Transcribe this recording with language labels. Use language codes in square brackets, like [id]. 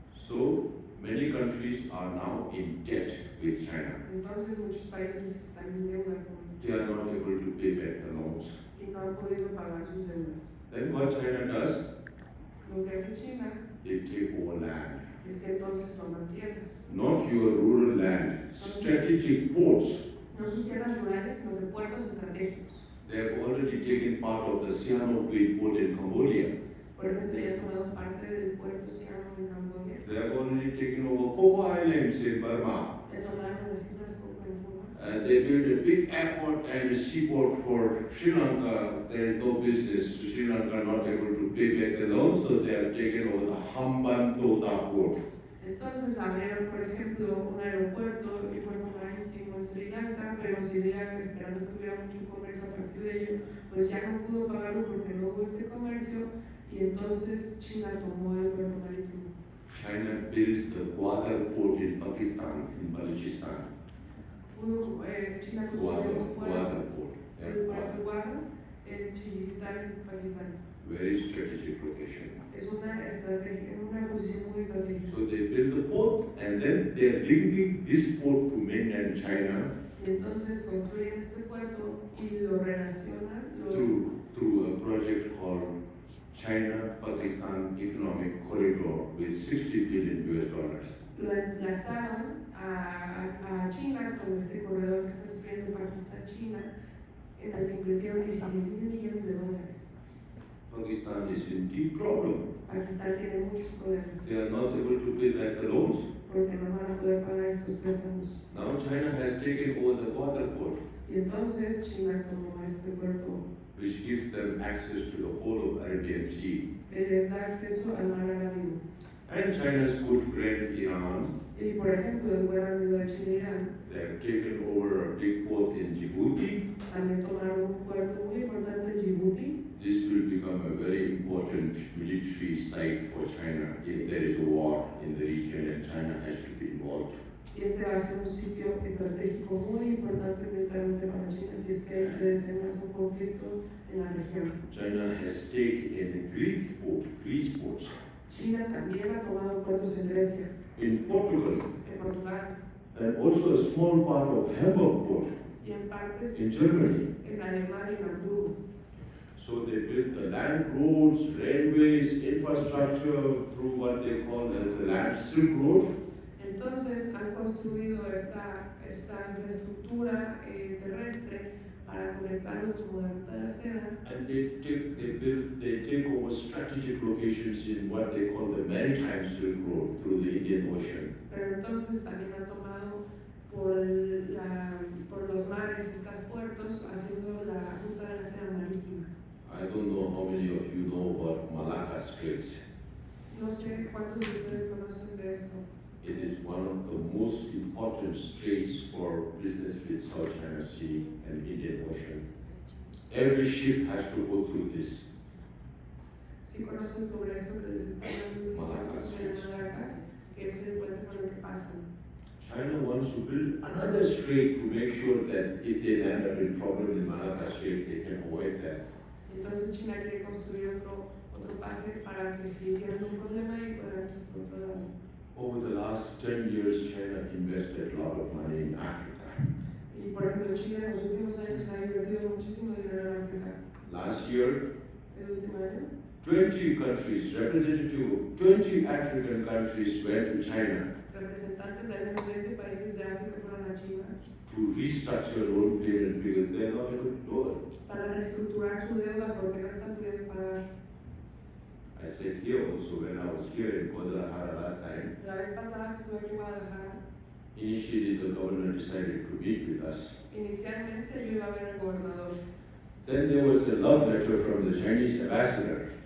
[en] So many countries are now in debt with China. [es] Entonces muchos países están en deuda con [en] They are not able to pay back the loans. [es] y no han podido pagar sus deudas. [en] Then what China does, [es] Lo que hace China [en] they take over land. [es] es que entonces toman tierras, [en] Not your rural land, strategic ports. [es] no sus tierras rurales, sino que puertos estratégicos. [en] They have already taken part of the Sikyong port in Cambodia. [es] Por ejemplo, ya han tomado parte del puerto Sikyong en Camboya, [en] They have already taken over Coco Islands in Burma. [es] ya tomaron las islas Coco en Cuba. [en] And they built a big airport and a seaport for Sri Lanka. There is no business. Sri Lanka not able to pay back the loan, so they have taken over the Hambantota port. [es] Entonces abrieron, por ejemplo, un aeropuerto y puerto marítimo en Sri Lanka, pero Sri Lanka, esperando que hubiera mucho comercio a partir de ello, pues ya no pudo pagarlo porque no hubo este comercio y entonces China tomó el puerto marítimo. [en] China built the Gwadar port in Pakistan, in Balochistan. [es] China construyó un puerto, [en] Gwadar port. [es] el [en] Yeah, [es] puerto Guada en Chilistán, Pakistán. [en] very strategic location. [es] Es una posición muy estratégica. [en] So they built the port and then they are linking this port to mainland China [es] Y entonces construyen este puerto y lo relacionan, [en] through a project called China-Pakistan Economic Corridor with $60 billion. [es] lo enlazaron a China con este corredor que está construyendo Pakistán-China, en el que invirtieron 16 millones de dólares. [en] Pakistan is in deep problem. [es] Pakistán tiene muchos problemas [en] They are not able to pay back the loans. [es] porque no van a poder pagar estos préstamos. [en] Now China has taken over the Gwadar port, [es] Y entonces China tomó este puerto [en] which gives them access to the whole of Arabian Sea. [es] que les da acceso al mar Arábigo. [en] And China's good friend Iran, [es] Y por ejemplo, el buen amigo de China, Irán, [en] they have taken over a big port in Djibouti. [es] también tomaron un puerto muy importante en Djibouti. [en] This will become a very important military site for China if there is a war in the region and China has to be involved. [es] Y este va a ser un sitio estratégico muy importante militarmente para China si es que se desenlaza un conflicto en la región. [en] China has stake in the Greece ports, [es] China también ha tomado puertos en Grecia, [en] in Portugal, [es] en Portugal [en] and also a small part of Hamburg port [es] y en partes [en] in Germany. [es] en Alemania y en Hamburgo. [en] So they built the land roads, railways, infrastructure through what they call as the land Silk Road. [es] Entonces han construido esta infraestructura terrestre para conectarlo como la ruta de la seda. [en] And they take over strategic locations in what they call the maritime Silk Road through the Indian Ocean. [es] Pero entonces también han tomado por los mares estos puertos haciendo la ruta de la seda marítima. [en] I don't know how many of you know about Malacca Straits. [es] No sé cuántos de ustedes conocen de esto. [en] It is one of the most important straits for business with South China Sea and Indian Ocean. Every ship has to go through this. [es] Si conocen sobre esto que les están dando Malaccas. Malaccas, que es el puente por el que pasan. [en] China wants to build another strait to make sure that if they end up in problem in Malacca Strait, they can avoid that. [es] Entonces China quiere construir otro pase para que si tienen un problema y puedan explotar. [en] Over the last 10 years, China invested a lot of money in Africa. [es] Y por ejemplo, China en los últimos años ha invertido muchísimo dinero en África. [en] Last year, [es] El último año, [en] 20 countries, representative of 20 African countries went to China [es] representantes de al menos 20 países de África fueron a China [en] to restructure loan payment because they're not able to do it. [es] para reestructurar su deuda porque no están pudiendo pagar. [en] I said here also when I was here in Guadalajara last time, [es] La vez pasada que estuve aquí en Guadalajara, [en] initially the governor decided to meet with us. [es] inicialmente yo iba a ver al gobernador, [en] Then there was a love letter from the Chinese ambassador.